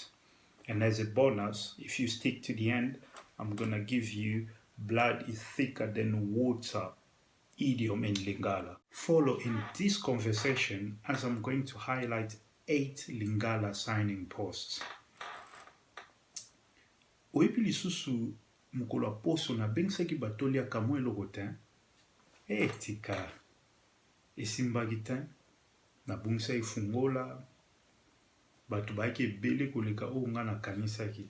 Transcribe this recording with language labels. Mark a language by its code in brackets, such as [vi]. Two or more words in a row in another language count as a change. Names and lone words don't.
[en] And as a bonus, if you stick to the end, I'm going to give you blood is thicker than water idiom in Lingala. Follow in this conversation as I'm going to highlight 8 Lingala signing posts. [ln] Oyebi lisusu mokolo ya poso na bengisaki bato liaka mwa eloko te. Tika esimbaki te, nabungisa ifungola, bato bayaki ebele koleka oyo nga nakanisaki.